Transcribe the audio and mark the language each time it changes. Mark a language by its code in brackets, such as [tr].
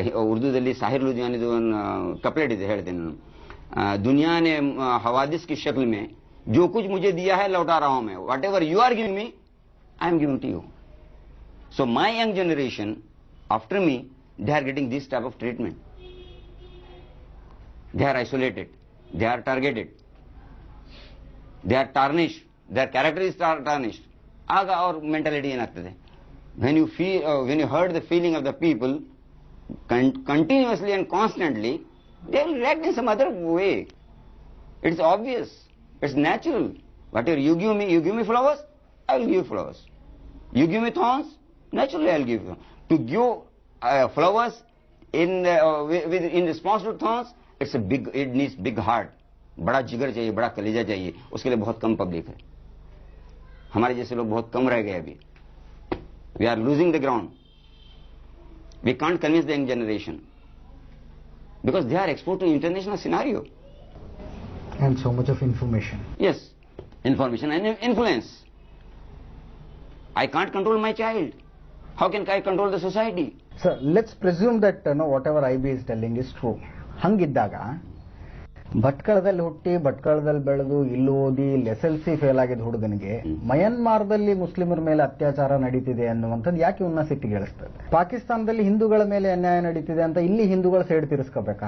[kn] ಉರ್ದುದಲ್ಲಿ ಸಾಹಿರ್ ಲುಧಿಯಾನಿದು ಒಂದು ಕಪ್ಲೆಟ್ ಇದೆ, ಹೇಳ್ತೇನೆ ನಾನು. [hi] दुनिया ने हवादिस की शक्ल में जो कुछ मुझे दिया है लौटा रहा हूं मैं. [en] Whatever you are giving me I am giving to you. So my young generation after me they are getting this type of treatment. They are isolated, they are targeted, they are tarnished, their character is tarnished. [kn] ಆಗ ಅವ್ರ mentality ಏನಾಗ್ತದೆ? [en] when you hurt the feeling of the people continuously and constantly, they will react in some other way. It's obvious, it's natural. Whatever you give me flowers, I will give flowers. You give me thorns, naturally I will give you. To give flowers in response to thorns, it needs big heart. [hi] बड़ा जिगर चाहिए, बड़ा कलेजा चाहिए. उसके लिए बहुत कम public है. हमारे जैसे लोग बहुत कम रह गए अभी. [en] We are losing the ground. We can't convince the young generation because they are exposed to international scenario and so much of information. Yes, information and influence. I can't control my child. How can I control the society? Sir, let's presume that whatever IB is telling is true. [kn] ಹಂಗಿದ್ದಾಗ ಭಟ್ಕಳದಲ್ಲಿ ಹುಟ್ಟಿ ಭಟ್ಕಳದಲ್ಲಿ ಬೆಳೆದು ಇಲ್ಲಿ ಓದಿ SLC fail ಆಗಿದ್ದ ಹುಡುಗನಿಗೆ ಮಯನ್ಮಾರ್ದಲ್ಲಿ ಮುಸ್ಲಿಮರ ಮೇಲೆ ಅತ್ಯಾಚಾರ ನಡೀತಿದೆ ಅನ್ನುವಂಥದ್ದು ಯಾಕೆ ಇವನ್ನ ಸಿಟ್ಟಿಗೆಳಿಸ್ತದೆ? ಪಾಕಿಸ್ತಾನದಲ್ಲಿ ಹಿಂದೂಗಳ ಮೇಲೆ ಅನ್ಯಾಯ ನಡೀತಿದೆ ಅಂತ ಇಲ್ಲಿ ಹಿಂದೂಗಳ ಸೈಡ್ ತಿರ್ಸ್ಕೋಬೇಕಾ?